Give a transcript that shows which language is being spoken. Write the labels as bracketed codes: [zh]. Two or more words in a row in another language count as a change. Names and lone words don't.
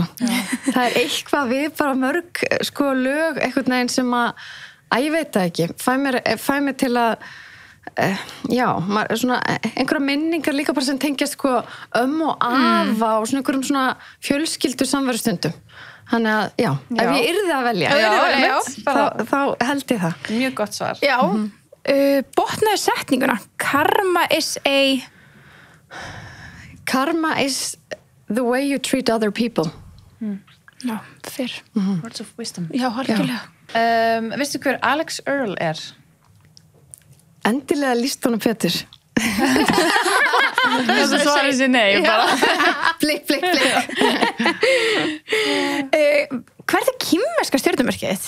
[is] Það er eitthvað við bara mörg, sko, lög, einhvern veginn sem að ég veit það ekki, fæ mér til að, svona einhverja minningar líka bara sem tengjast, sko, og afa og svona einhverjum svona fjölskyldu samverustundum. Þannig að, ef ég yrði að velja, þá held ég það. Mjög gott svar. Já, botnaðu setninguna. [en] Karma is the way you treat other people. [is] Já, fyrr. [en] Words of wisdom. [is] Já, algjörlega. Veistu hver Alex Earl er? Endilega líst honum Pétur. Það svarið sér nei, bara. Blikk. Hvert er kínverska stjörnumerkið þitt?